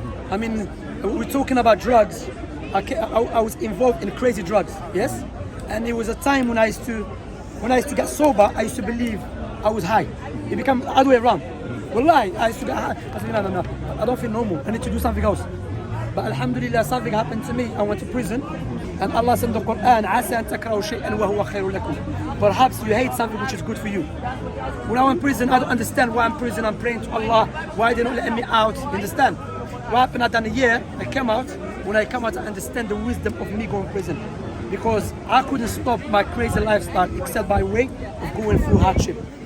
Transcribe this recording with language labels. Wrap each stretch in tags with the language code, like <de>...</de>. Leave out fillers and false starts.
<en>I mean, we're talking about drugs. I was involved in crazy drugs, yes? And it was a time when I used to get sober, I used to believe I was high. It became the other way around. Wallahi, I used to get high. I said, no, I don't feel normal. I need to do something else. But alhamdulillah, something happened to me. I went to prison. And Allah said in the Quran,</en> <ar>عَسَىٰ أَن تَكْرَهُوا شَيْئًا وَهُوَ خَيْرٌ لَكُمْ.</ar> <en>Perhaps you hate something which is good for you. When I'm in prison, I don't understand why I'm in prison. I'm praying to Allah. Why they don't let me out? You understand? What happened? I done a year. I came out. When I come out, I understand the wisdom of me going to prison. Because I couldn't stop my crazy lifestyle except by way of going through hardship.</en>